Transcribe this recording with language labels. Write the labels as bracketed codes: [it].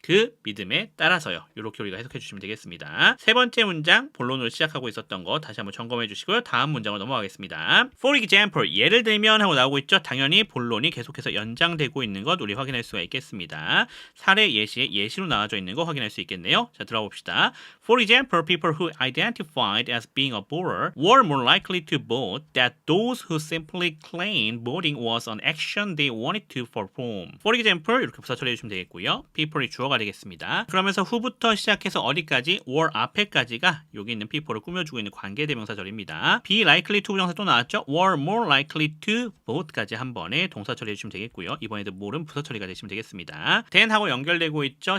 [ko] 그 믿음에 따라서요. 이렇게 우리가 해석해 주시면 되겠습니다. 세 번째 문장 본론으로 시작하고 있었던 거 다시 한번 점검해 주시고요. 다음 문장으로 넘어가겠습니다. [en] For example, [ko] 예를 들면 하고 나오고 있죠. 당연히 본론이 계속해서 연장되고 있는 것 우리 확인할 수가 있겠습니다. 사례 예시에 예시로 나와져 있는 거 확인할 수 있겠네요. 자, 들어가 봅시다. [en] For example, people who identified as being a voter were more likely to vote than those who simply claimed voting was an action they wanted to perform. [ko] For example, 이렇게 부사 처리해 주시면 되겠고요. people이 주어가 되겠습니다. 그러면서 who부터 시작해서 어디까지? were 앞에까지가 여기 있는 people을 꾸며주고 있는 관계대명사절입니다. be likely to 부정사 또 나왔죠? [en] were more likely to vote [ko] 까지 한 번에 동사 처리해 주시면 되겠고요. 이번에도 more는 부사 처리가 되시면 되겠습니다. then 하고 연결되고 있죠?